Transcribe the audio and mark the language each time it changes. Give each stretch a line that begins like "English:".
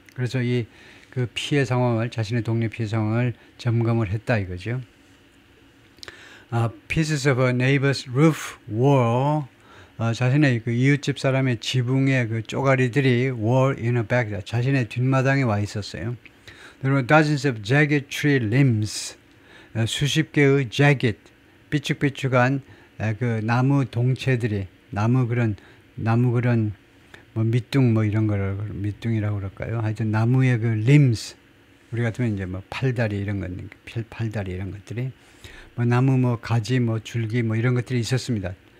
Korean: 그래서 그 피해 상황을 자신의 동네 피해 상황을 점검을 했다 이거죠.
English: Pieces of a neighbor's roof were
Korean: 자신의 그 이웃집 사람의 지붕의 그 쪼가리들이
English: were in a bag
Korean: 자신의 뒷마당에 와 있었어요.
English: There were dozens of jagged tree limbs
Korean: 수십 개의
English: jagged
Korean: 삐쭉삐쭉한 그 나무 동체들이 나무 그런 뭐 밑둥 뭐 이런 거를 밑둥이라고 그럴까요? 하여튼 나무의 그 limbs 우리 같으면 이제 뭐 팔다리 이런 것, 팔다리 이런 것들이 뭐 나무 뭐 가지 뭐 줄기 뭐 이런 것들이 있었습니다.